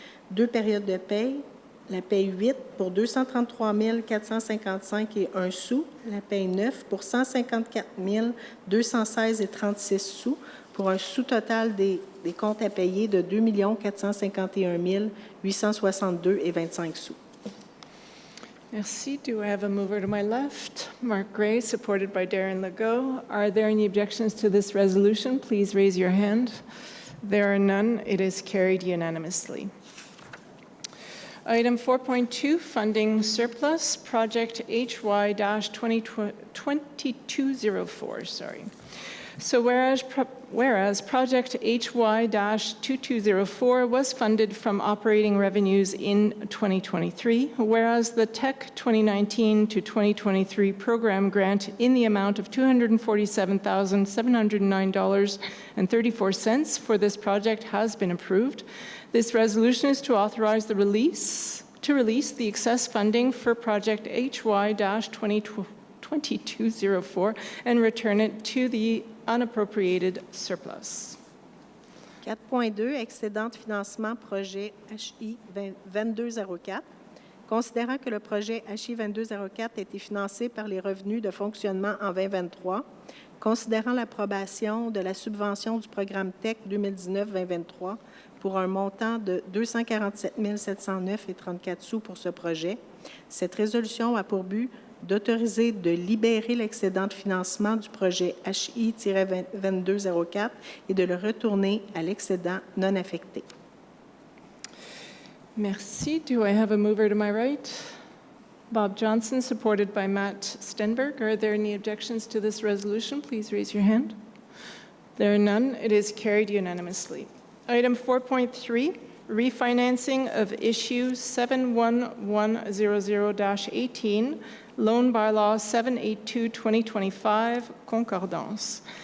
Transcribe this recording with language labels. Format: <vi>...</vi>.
<fr>2 périodes de paye. La paye 8 pour 233 455 et 1 sou. La paye 9 pour 154 216,36 sous, pour un sous-total des comptes à payer de 2 451 862,25 sous. Merci.</fr> <en>Do I have a mover to my left? Mark Gray, supported by Darren Legault. Are there any objections to this resolution? Please raise your hand. There are none. It is carried unanimously. Item 4.2, funding surplus, project HY-2204, So whereas project HY-2204 was funded from operating revenues in 2023, whereas the TEC 2019 to 2023 program grant in the amount of $247,709.34 for this project has been approved, this resolution is to authorize the release the excess funding for project HY-2204 and return it to the unappropriated surplus.</en> <fr>4.2, excédent de financement projet HI 2204. Considérant que le projet HI 2204 a été financé par les revenus de fonctionnement en 2023, considérant l'approbation de la subvention du programme TEC 2019-2023 pour un montant de 247 709,34 sous pour ce projet, cette résolution a pour but d'autoriser de libérer l'excédent de financement du projet HI-2204 et de le retourner à l'excédent non affecté. Merci.</fr> <en>Do I have a mover to my right? Bob Johnson, supported by Matt Stenberg. Are there any objections to this resolution? Please raise your hand. There are none. It is carried unanimously. Item 4.3, refinancing of issue 71100-18, loan bylaw 782-2025, concordance.</en>